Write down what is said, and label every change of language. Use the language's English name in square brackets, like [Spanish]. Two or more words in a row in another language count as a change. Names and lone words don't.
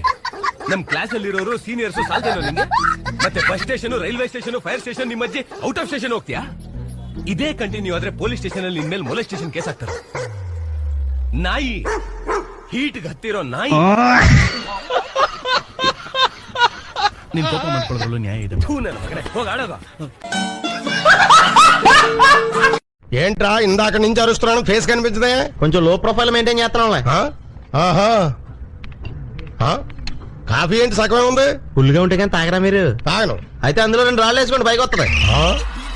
[Kannada] ನಮ್ ಕ್ಲಾಸ್ ಅಲ್ಲಿರೋರು ಸೀನಿಯರ್ಸ್ ಸಾಲ್ತೇನೋ ನಿಂಗೆ? ಮತ್ತೆ [English] bus station, railway station, fire station, [Kannada] ನಿಮ್ಮ ಅಜ್ಜಿ [English] out of station [Kannada] ಹೋಗ್ತೀಯಾ? ಇದೇ ಕಂಟಿನ್ಯೂ ಆದ್ರೆ [English] police station [Kannada] ಅಲ್ಲಿ ನಿನ್ ಮೇಲೆ [English] molestation case [Kannada] ಹಾಕ್ತಾರೆ. ನಾಯಿ, ಹೀಟ್ ಹತ್ತಿರೋ ನಾಯಿ. ನಿನ್ ಕೋಪ ಮಾಡ್ಕೊಳ್ಳೋದ್ರಲ್ಲೂ ನ್ಯಾಯ ಇದೆ. ಹೋಗ ಆಡೋಗ. [Telugu] ఏంట్రా ఇందాక నుంచి అరుస్తున్నాను, ఫేస్ కనిపించదే? కొంచెం [English] low profile maintain [Telugu] చేస్తున్నాం. కాఫీ ఏంటి సగమే ఉంది? ఫుల్ గా ఉంటే కానీ తాగరా మీరు? తాగను. అయితే అందులో 2 రాళ్ళు వేసుకోండి, పైకి వస్తుంది.